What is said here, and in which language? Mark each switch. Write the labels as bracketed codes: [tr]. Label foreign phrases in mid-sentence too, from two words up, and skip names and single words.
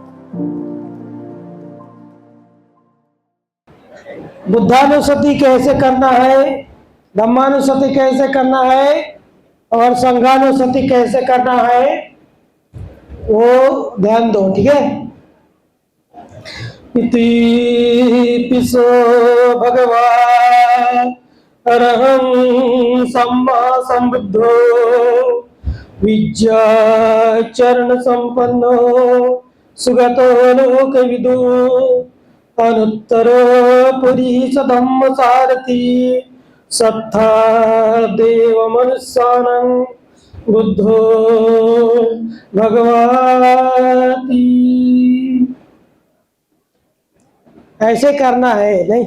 [hi] बुद्धानुसति कैसे करना है, धम्मानुसति कैसे करना है और संघानुसति कैसे करना है, वो ध्यान दो। ठीक है। [pi] इति पिसो भगवान अरहं सम्मा संबुद्धो विद्याचरण संपन्नो सुगतो लोकविदु अनुत्तरो पुरीश धम्म सारथी सत्था देव मनुष्यानं बुद्धो भगवाति। [hi] ऐसे करना है, नहीं?